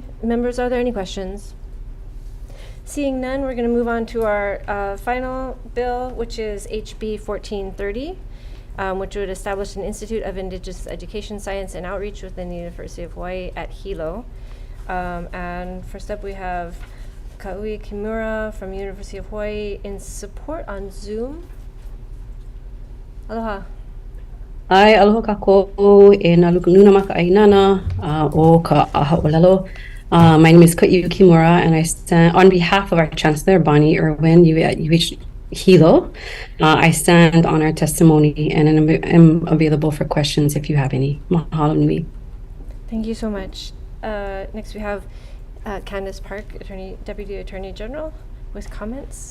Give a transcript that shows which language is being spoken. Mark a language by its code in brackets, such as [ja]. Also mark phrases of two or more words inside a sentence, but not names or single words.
[en] Members, are there any questions? Seeing none, we're going to move on to our final bill, which is HB 1430, which would establish an Institute of Indigenous Education, Science, and Outreach within the University of Hawaii at Hilo. And first up, we have Kaui Kimura from University of Hawaii in support on Zoom. Aloha. [haw] Ai, aloha kako e na nuna maka ainana o ka aha olelo. [en] My name is Kaui Kimura, and I stand on behalf of our Chancellor, Bonnie Irwin, UH Hilo. I stand on our testimony and am available for questions if you have any. [haw] Mahalo nui. [en] Thank you so much. Next we have Candace Park, Deputy Attorney General, with comments.